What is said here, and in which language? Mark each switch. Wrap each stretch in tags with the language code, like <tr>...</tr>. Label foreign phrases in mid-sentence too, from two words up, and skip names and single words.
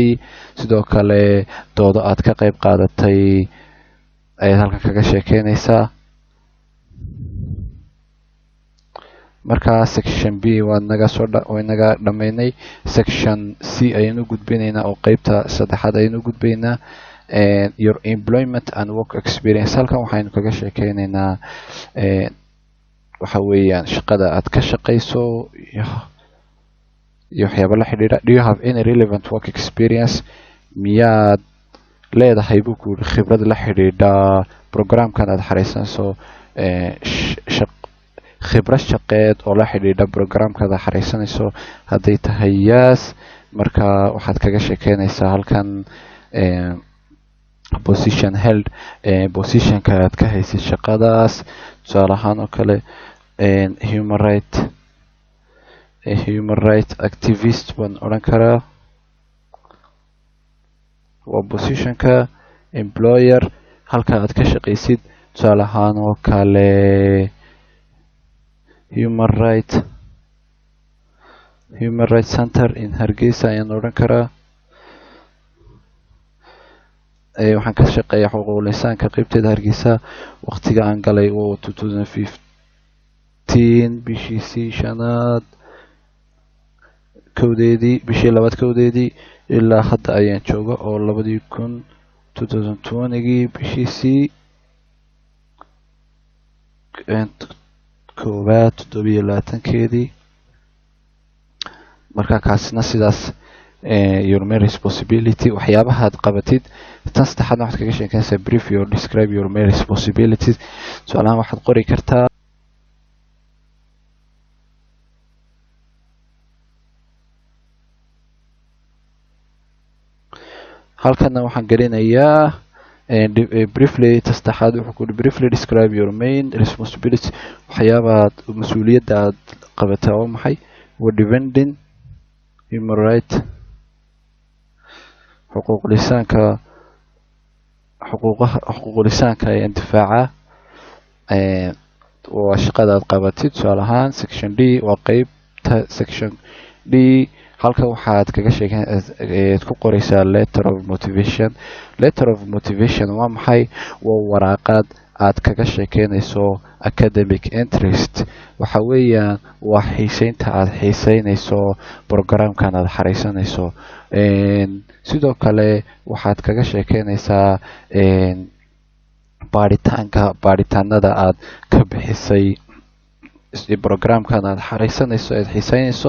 <so>sidoo kale doodo aad ka qayb qaadatay ayaad halkan kaga sheekeynaysaa. markaa section b waynaga dhammaynay. section c ayaynu gudbinaynaa oo qeybta saddexaad ayaynu gudbaynaa.</so> <en>your employment and work experience.</en> <so>halkan waxaynu kaga sheekeynaynaa waxa weeyaan shaqada aad ka shaqayso iyo waxyaaba la xidhiidha.</so> <en>do you have any relevant work experience?</en> <so>miyaad leedahay buu ku yidhi khibrad la xidhiidha programkan aad xareysanayso khibrad shaqeed oo la xidhiidha programkaad aad xareysanayso. hadday tahay yes, marka waxaad kaga sheekeynaysaa halkan</so> <en>position held</en> <so>positionka aad ka haysay shaqadaas. tusaale ahaan oo kale</so> <en>human right activist</en> <so>baan odhan karaa waa positionka. employer halka aad ka shaqaysid, tusaale ahaan oo kale</so> <en>human right center in Hargeysa</en> <so>ayaan odhan karaa. waxaan ka shaqeeyaa xuquuqul insaanka qeybteeda Hargeysa. waqtiga aan galay waa 2015 bishii shanaad bishii labaad kowdeedii ilaa hadda ayaan jooga oo 2020gii bishiisii koowaad 27keedii. marka kaasina sidaas</so> <en>your main responsibility</en> <so>waxyaabaha aad qabatid. tan saddexaadna waxaad kaga sheekeynaysaa</so> <en>brief or describe your main responsibilities.</en> <so>su-aalahan waxaad qori kartaa halkana waxaan gelinayaa briefly. saddexaad wuxuu ku yidhi</so> <en>briefly describe your main responsibilities.</en> <so>waxyaabaad mas-uuliyadda aad qabataa waa maxay? waa</so> <en>defending human right</en> <so>xuquuqlisaanka ee difaaca waa shaqada aad qabatid. tusaale ahaan section d waa qeybta section d. halka waxaad kaga sheekeed ku qoraysaa</so> <en>letter of motivation. letter of motivation</en> <so>waa maxay? waa waraaqad aad kaga sheekeynayso</so> <en>academic interest.</en> <so>waxa weeyaan waa xiiseynta aad xiiseynayso programkan aad xareysanayso. sidoo kale waxaad kaga sheekeynaysaa baadhitaanada aad ka bixisay programkan aad xareysanayso aad xiiseynayso.</so>